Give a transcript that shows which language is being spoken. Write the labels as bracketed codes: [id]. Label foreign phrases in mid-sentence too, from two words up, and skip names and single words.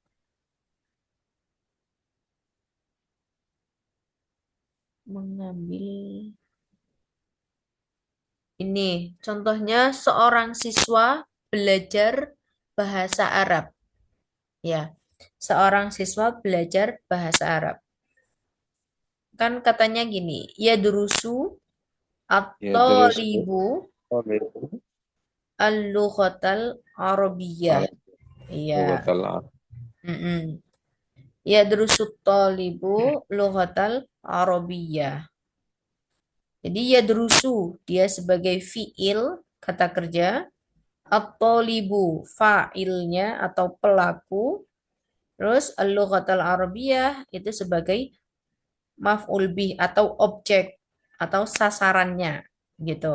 [id] Mengambil ini. Contohnya seorang siswa belajar bahasa Arab. Ya, seorang siswa belajar bahasa Arab. Kan katanya gini, [ar] يدرس [id] Ya terus [ar] الطالبُ اللغةَ العربيةَ. Arab, [id] Iya. [ar] لغة العرب. Mm-mm. يدرس طالب اللغة العربية. [id] Jadi [ar] يدرس [id] dia sebagai fiil kata kerja, at-talibu fa'ilnya atau pelaku, terus [ar] اللغة العربية [id] itu sebagai [ar] مفعول به [id] atau objek atau sasarannya, gitu.